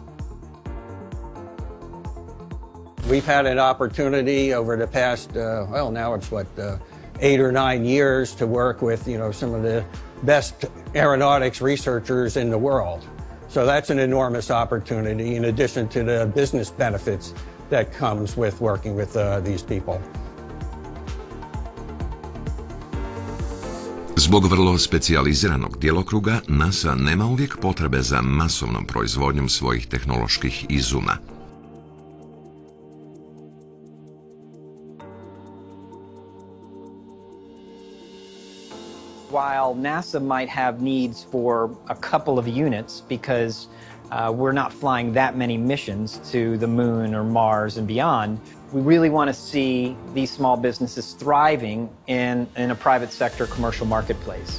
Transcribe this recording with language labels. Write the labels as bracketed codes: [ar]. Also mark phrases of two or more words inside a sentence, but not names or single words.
[en] We've had an opportunity over the past, now it's 8 or 9 years to work with, some of the best aeronautics researchers in the world. So that's an enormous opportunity in addition to the business benefits that comes with working with these people. [hr] Zbog vrlo specijaliziranog djelokruga, NASA nema uvijek potrebe za masovnom proizvodnjom svojih tehnoloških izuma. [en] While NASA might have needs for a couple of units because we're not flying that many missions to the moon or Mars and beyond, we really want to see these small businesses thriving in a private sector commercial marketplace.